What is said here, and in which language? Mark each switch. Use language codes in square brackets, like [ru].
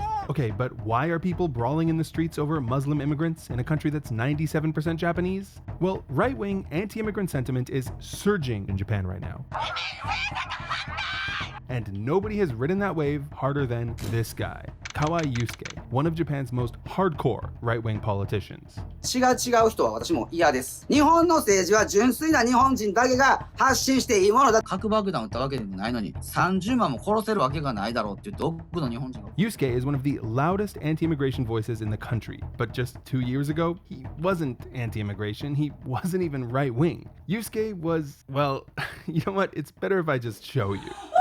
[en] Okay, but why are people brawling in the streets over Muslim immigrants in a country that's 97% Japanese? Well, right-wing anti-immigrant sentiment is surging in Japan right now. And nobody has ridden that wave harder than this guy, Kawai Yusuke, one of Japan's most hardcore right-wing politicians. [ja] 違う人は私も嫌です。日本の政治は純粋な日本人だけが発信していいものだ。核爆弾撃ったわけでもないのに、30万も殺せるわけがないだろうっていうどこの日本人が。 [en] Yusuke is one of the loudest anti-immigration voices in the country, but just 2 years ago, he wasn't anti-immigration, he wasn't even right-wing. Yusuke was, well, you know what, it's better if I just show you.